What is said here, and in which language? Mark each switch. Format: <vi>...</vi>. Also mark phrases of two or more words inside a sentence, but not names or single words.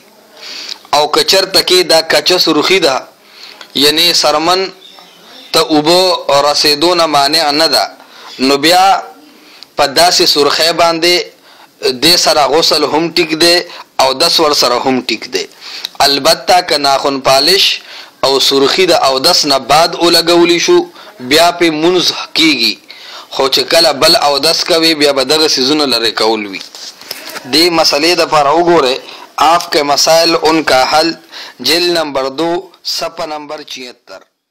<ps>او کچرته کې دا کچه سرخی ده یعنی سرمن ته اوبو رسیدو نه مانع نه ده، نو بیا په داسې سرخی باندې د سره غسل هم ټیک دی او دس ور سره هم ټیک دی. البته که ناخن پالش او سرخی د او دس نه بعد ولګولی شو بیا په منځ کیږي، خو چې کله بل او دس کوي بیا به دغه سیزونه لري کول وي. دې مسئلې د لپاره وګوره آپ کے مسائل ان کا حل،</ps> <ur>جلد نمبر 2 صفحہ نمبر 76.</ur>